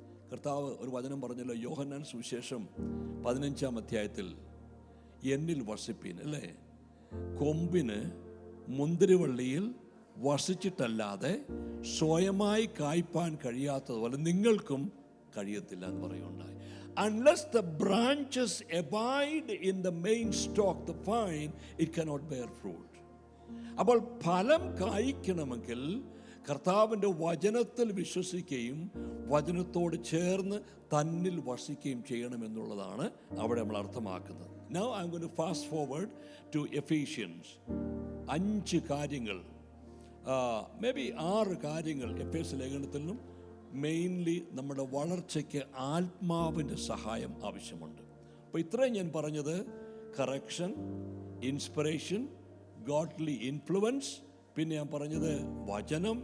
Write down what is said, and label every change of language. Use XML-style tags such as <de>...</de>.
<ml>കർത്താവ് ഒരു വചനം പറഞ്ഞല്ലോ, യോഹന്നാൻ സുവിശേഷം 15-ാം അധ്യായത്തിൽ, എന്നിൽ വസിപ്പീൻ അല്ലേ. കൊമ്പിന് മുന്തിരിവള്ളിയിൽ വസിച്ചിട്ടല്ലാതെ സ്വയമായി കായ്പാൻ കഴിയാത്തതുപോലെ നിങ്ങൾക്കും കഴിയത്തില്ല എന്ന് പറയുകയുണ്ടായി.</ml> <en>Unless the branches abide in the main stalk, the vine, it cannot bear fruit.</en> <ml>അപ്പോൾ ഫലം കായ്ക്കണമെങ്കിൽ കർത്താവിൻ്റെ വചനത്തിൽ വിശ്വസിക്കുകയും വചനത്തോട് ചേർന്ന് തന്നിൽ വസിക്കുകയും ചെയ്യണമെന്നുള്ളതാണ് അവിടെ നമ്മൾ അർത്ഥമാക്കുന്നത്.</ml> <en>Now I'm going to fast forward to Ephesians.</en> <ml>5 കാര്യങ്ങൾ,</ml> <en>maybe</en> <ml>6 കാര്യങ്ങൾ എഫേസ്യ ലേഖനത്തിൽ നിന്നും മെയിൻലി നമ്മുടെ വളർച്ചയ്ക്ക് ആത്മാവിൻ്റെ സഹായം ആവശ്യമുണ്ട്. അപ്പോൾ ഇത്രയും ഞാൻ പറഞ്ഞത് കറക്ഷൻ, ഇൻസ്പിറേഷൻ, ഗോഡ്ലി ഇൻഫ്ലുവൻസ്, പിന്നെ ഞാൻ പറഞ്ഞത് വചനം.</ml>